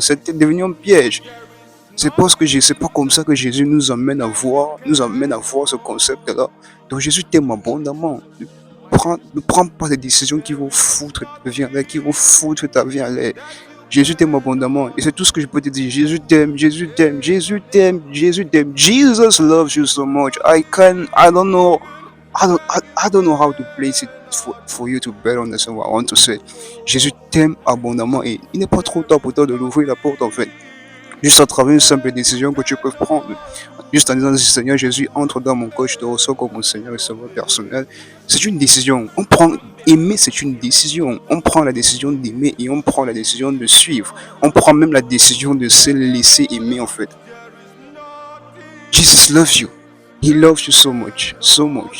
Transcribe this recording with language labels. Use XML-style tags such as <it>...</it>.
<fr>C'était devenu un piège. C'est pas comme ça que Jésus nous amène à voir ce concept-là. Donc Jésus t'aime abondamment. Ne prends pas des décisions qui vont foutre ta vie en l'air, qui vont foutre ta vie en l'air. Jésus t'aime abondamment. Et c'est tout ce que je peux te dire. Jésus t'aime, Jésus t'aime, Jésus t'aime, Jésus t'aime.</fr> <en>Jesus loves you so much. I don't know, I don't know how to place it for you to better understand what I want to say.</en> <fr>Jésus t'aime abondamment et il n'est pas trop tard pour toi de l'ouvrir la porte en fait. Juste à travers une simple décision que tu peux prendre. Juste en disant, Seigneur Jésus, entre dans mon corps, je te reçois comme mon Seigneur et Sauveur personnel. C'est une décision. Aimer, c'est une décision. On prend la décision d'aimer et on prend la décision de suivre. On prend même la décision de se laisser aimer, en fait.</fr> <en>Jesus loves you. He loves you so much, so much.</en>